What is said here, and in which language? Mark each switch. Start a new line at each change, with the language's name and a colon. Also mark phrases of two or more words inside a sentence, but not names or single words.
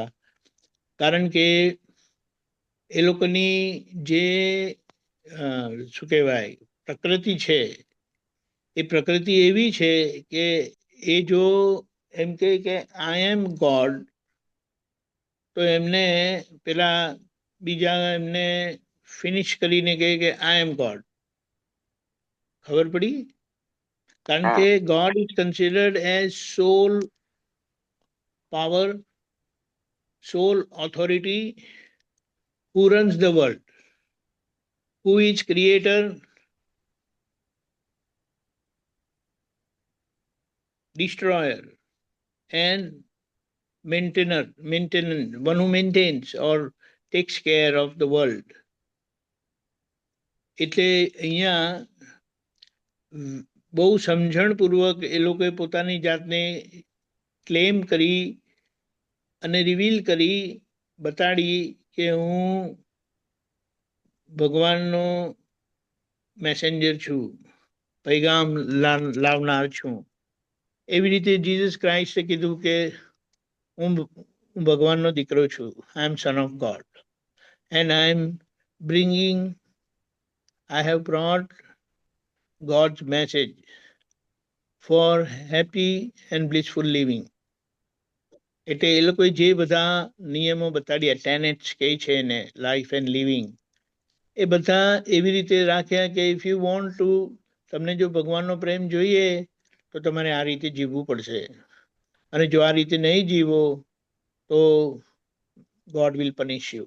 Gujarati: કારણ કે એ લોકોની જે શું કહેવાય પ્રકૃતિ છે, એ પ્રકૃતિ એવી છે કે એ જો એમ કહે કે
English: I am God,
Gujarati: તો એમને પેલા બીજા એમને ફિનિશ કરીને કહે કે
English: I am God.
Gujarati: ખબર પડી? કારણ કે
English: God is considered as sole power, sole authority, who runs the world, who is creator, destroyer and maintainer, one who maintains or takes care of the world.
Gujarati: એટલે અહીંયા બહુ સમજણપૂર્વક એ લોકોએ પોતાની જાતને ક્લેમ કરી અને રિવીલ કરી બતાડી કે હું ભગવાનનો મેસેન્જર છું, પૈગામ લાવનાર છું. એવી રીતે જીસસ ક્રાઇસ્ટે કીધું કે હું ભગવાનનો દીકરો છું,
English: I am Son of God and I am bringing, I have brought God's message for happy and blissful living.
Gujarati: એટલે એ લોકોએ જે બધા નિયમો બતાડ્યા, ટેનેટ્સ કહે છે એને,
English: life and living,
Gujarati: એ બધા એવી રીતે રાખ્યા કે
English: if you want to,
Gujarati: તમને જો ભગવાનનો પ્રેમ જોઈએ તો તમારે આ રીતે જીવવું પડશે, અને જો આ રીતે નહીં જીવો તો
English: God will punish you.